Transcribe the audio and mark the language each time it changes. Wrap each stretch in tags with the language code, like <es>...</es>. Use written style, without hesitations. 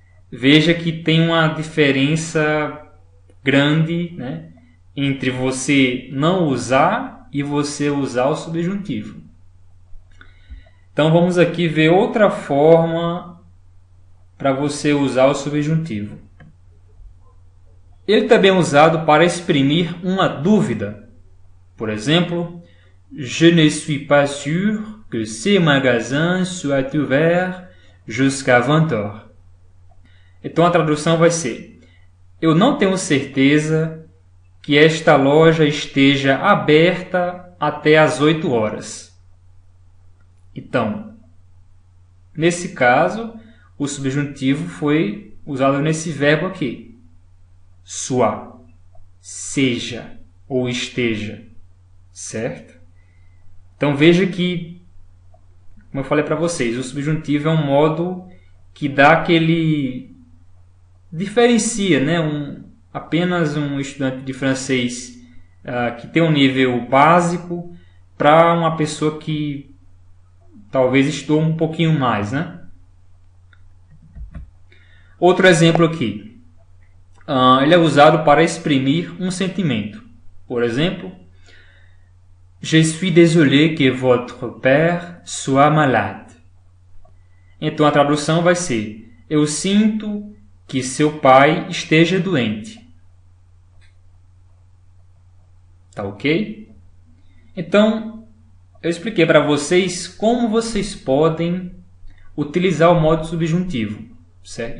<pt>Veja que tem uma diferença grande, né, entre você não usar e você usar o subjuntivo. Então vamos aqui ver outra forma para você usar o subjuntivo. Ele também é usado para exprimir uma dúvida.</pt> <fr>Por exemplo, je ne suis pas sûr que ces magasins soient ouverts jusqu'à 20h.</fr> <pt>Então a tradução vai ser: eu não tenho certeza que esta loja esteja aberta até às 8 horas. Então, nesse caso, o subjuntivo foi usado nesse verbo aqui. Soit, seja ou esteja, certo? Então veja que, como eu falei para vocês, o subjuntivo é um modo que dá aquele... diferencia, né? Apenas um estudante de francês que tem um nível básico para uma pessoa que talvez estudou um pouquinho mais, né? Outro exemplo aqui. Ele é usado para exprimir um sentimento.</pt> <fr>Por exemplo, je suis désolé que votre père soit malade.</fr> <pt>Então a tradução vai ser: eu sinto que seu pai esteja doente. Tá ok? Então, eu expliquei para vocês como vocês podem utilizar o modo subjuntivo, certo?</pt>